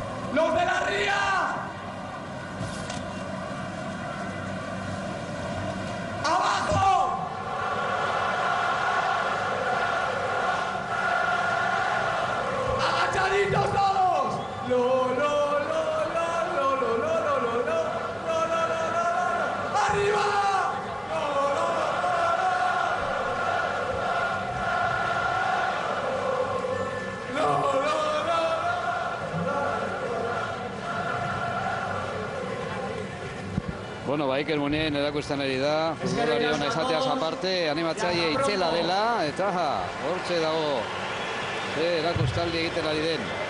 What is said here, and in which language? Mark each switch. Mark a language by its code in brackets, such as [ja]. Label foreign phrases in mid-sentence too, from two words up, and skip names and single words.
[es] los de la ría. ¡Abajo! ¡Agachaditos todos! ¡Arriba! [eu] Bueno, Iker Munien erakusten ari da, futbolari ona izateaz aparte, animatzaile itzela dela, eta hortxe dago, erakustaldi egiten ari den.